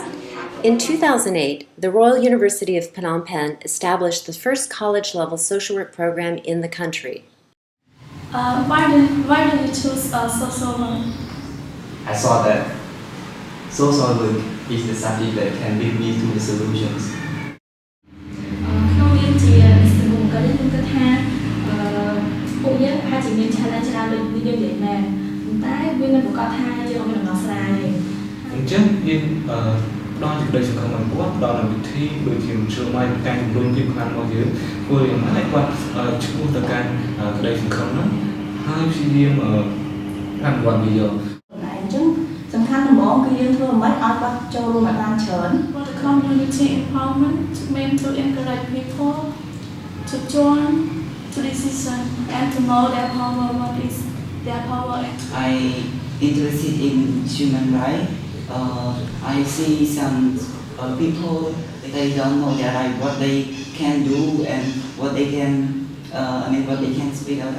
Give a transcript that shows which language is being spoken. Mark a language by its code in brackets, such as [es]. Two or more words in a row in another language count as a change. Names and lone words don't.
[en] In 2008, the Royal University of Phnom Penh established the first college-level social work program in the country. Why did you choose social work? I saw that social work is the subject that can lead me to the solutions. [km] ក្នុងនាមជានិស្សិតមុនក៏ខ្ញុំគិតថាពួកយើងប្រហែលជាមាន challenge ច្រើនដូចយើងនិយាយមែនតែវាមិនប្រកាសថាយើង មានដំណោះស្រាយទេអញ្ចឹងយើងផ្ដល់សេចក្តីសង្ឃឹមឲ្យគាត់ផ្ដល់នូវវិធីដូចជាមជ្ឈមណ្ឌលការជំរុញភាពខ្លាំងរបស់យើងធ្វើយ៉ាងម៉េចឲ្យគាត់ឈ្មោះទៅកាន់ក្តីសង្ឃឹមហ្នឹងហើយព្យាយាមអនុវត្តវាយកអញ្ចឹងសំខាន់ដំបូងគឺយើងធ្វើមិនឲ្យគាត់ចូលរួមឲ្យបានច្រើន [en] For the community empowerment meant to encourage people to join to decision and to know their power, [km] what is their power. [en] I interested in human rights. I see some people they don't know their right, what they can do and what they can, what they can speak of.